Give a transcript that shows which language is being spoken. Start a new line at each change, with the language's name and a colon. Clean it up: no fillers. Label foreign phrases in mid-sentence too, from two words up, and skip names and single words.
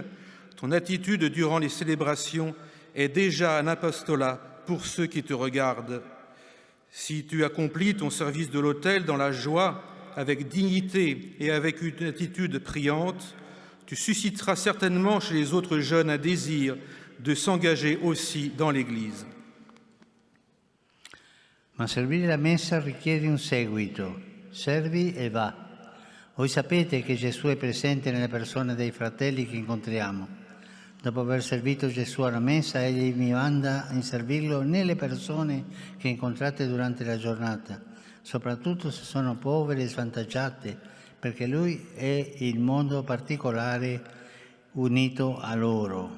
French: Ton attitude durant les célébrations est déjà un apostolat pour ceux qui te regardent. Si tu accomplis ton service de l'autel dans la joie, avec dignité et avec une attitude priante, tu susciteras certainement chez les autres jeunes un désir de s'engager aussi dans l'Église.
Italian: Ma servire la messa richiede un seguito. Servi e va. Voi sapete che Gesù è presente nelle persone dei fratelli che incontriamo. Dopo aver servito Gesù alla messa, Egli mi manda a servirlo nelle persone che incontrate durante la giornata, soprattutto se sono povere e svantaggiate, perché Lui è il modo particolare unito a loro.